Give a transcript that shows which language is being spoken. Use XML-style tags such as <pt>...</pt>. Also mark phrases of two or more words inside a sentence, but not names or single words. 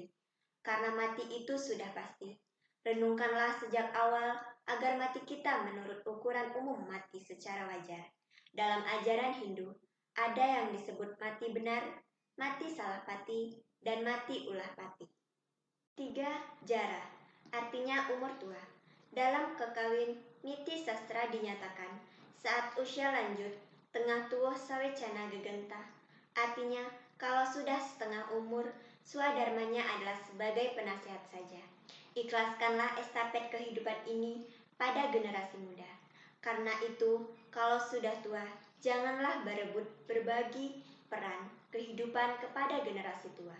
<id>Karena mati itu sudah pasti. Renungkanlah sejak awal agar mati kita menurut ukuran umum mati secara wajar. Dalam ajaran Hindu, ada yang disebut mati benar, mati salah pati, dan mati ulah pati. 3. Jara, artinya umur tua. Dalam kekawin, niti sastra dinyatakan, saat usia lanjut,</id> <kaw>tengah tuwuh sawecana gegentah.</kaw> <id>Artinya, kalau sudah setengah umur, swadharmanya adalah sebagai penasihat saja. Ikhlaskanlah estafet kehidupan ini pada generasi muda. Karena itu, kalau sudah tua, janganlah berebut berbagi peran kehidupan kepada generasi tua.</id>